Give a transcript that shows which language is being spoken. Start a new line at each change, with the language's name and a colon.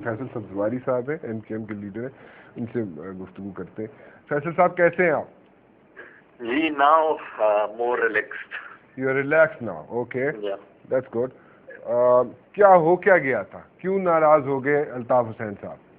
Urdu: فیصل سبزواری صاحب ہیں این کے ایم کے لیڈر ہیں، ان سے گفتگو کرتے ہیں. فیصل صاحب کیسے ہیں آپ؟
English: جی now more relaxed. You are relaxed now. Okay. Yeah. That's good.
Urdu: کیا ہو کیا گیا تھا؟ کیوں ناراض ہو گئے الطاف حسین صاحب؟